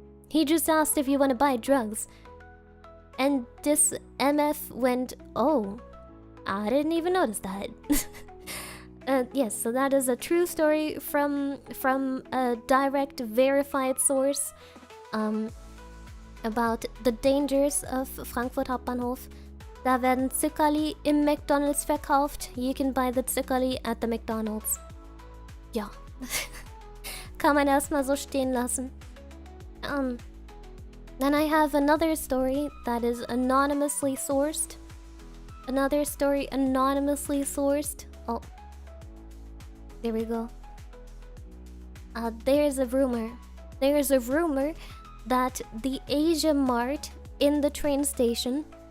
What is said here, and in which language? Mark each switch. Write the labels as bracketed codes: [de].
[en] He just asked if you want to buy drugs. And this MF went, oh, I didn't even notice that. Yes, so that is a true story from a direct verified source about the dangers of Frankfurt Hauptbahnhof. [de] Da werden Zuckerli im McDonald's verkauft. [en] You can buy the Zuckerli at the McDonald's. [de] Ja. Kann man erstmal so stehen lassen. [en] Then I have another story that is anonymously sourced. Another story anonymously sourced. Oh. There we go. There's a rumor. There's a rumor that the Asia Mart in the train station.